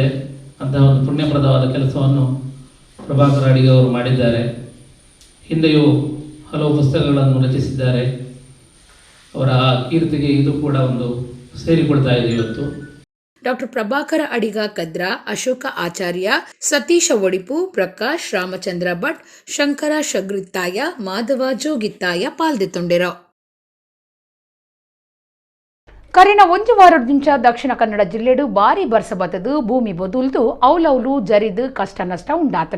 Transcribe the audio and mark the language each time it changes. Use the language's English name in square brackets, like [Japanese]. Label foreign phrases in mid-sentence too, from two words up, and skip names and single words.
[Kannada] ಅಂತಹ ಒಂದು ಪುಣ್ಯಪ್ರದವಾದ ಕೆಲಸವನ್ನು ಪ್ರಭಾಕರ ಅಡಿಗ ಅವರು ಮಾಡಿದ್ದಾರೆ. ಹಿಂದೆಯೂ ಹಲವು ಪುಸ್ತಕಗಳನ್ನು ರಚಿಸಿದ್ದಾರೆ. ಅವರ ಕೀರ್ತಿಗೆ ಇದು ಕೂಡ ಒಂದು ಸೇರಿಕೊಳ್ತಾ ಇದೆ ಇವತ್ತು. [Tulu] ಡಾಕ್ಟರ್ ಪ್ರಭಾಕರ ಅಡಿಗ ಕದ್ರ, ಅಶೋಕ ಆಚಾರ್ಯ, ಸತೀಶ ಒಡಿಪು, ಪ್ರಕಾಶ್ ರಾಮಚಂದ್ರ ಭಟ್, ಶಂಕರ ಶಗ್ರಿತ್ತಾಯ, ಮಾಧವ ಜೋಗಿತ್ತಾಯ ಪಾಲ್ದಿತ್ತುಂಡಿರು. ಕರಿನ ಒಂದು ವಾರದಿಂದ ದಕ್ಷಿಣ ಕನ್ನಡ ಜಿಲ್ಲೆಡು ಭಾರಿ ಬರ್ಸ ಬತ್ತದು ಭೂಮಿ ಬೊದುಲ್ದು ಔಲೌಲು ಜರಿದು ಕಷ್ಟ ನಷ್ಟ ಉಂಡಾತಂಡ.